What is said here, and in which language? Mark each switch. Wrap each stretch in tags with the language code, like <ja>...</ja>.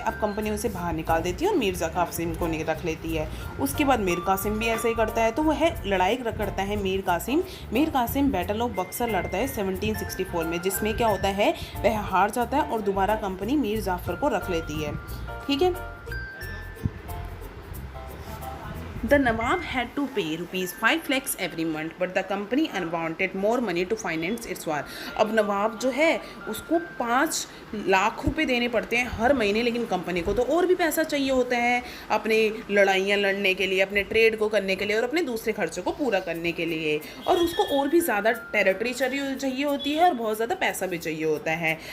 <hi>अब कंपनी उसे बाहर निकाल देती है और मीर कासिम को रख लेती है। उसके बाद मीर कासिम भी ऐसा ही करता है, तो वह लड़ाई करता है मीर कासिम बैटल ऑफ बक्सर लड़ता है 1764 में, जिसमें क्या होता है वह हार जाता है और दोबारा कंपनी मीर जाफ़र को रख लेती है। ठीक है,</hi> <en>The Nawab had to pay ₹5 lakhs every month, but the company wanted more money to finance its war.</en> <hi>अब नवाब जो है उसको 5 लाख रुपए देने पड़ते हैं हर महीने, लेकिन कंपनी को तो और भी पैसा चाहिए होता है अपने लड़ाइयाँ लड़ने के लिए, अपने ट्रेड को करने के लिए और अपने दूसरे खर्चों को पूरा करने के लिए, और उसको और भी ज़्यादा टेरिटरी चाहिए होती है और बहुत ज़्यादा पैसा भी चाहिए होता है।</hi>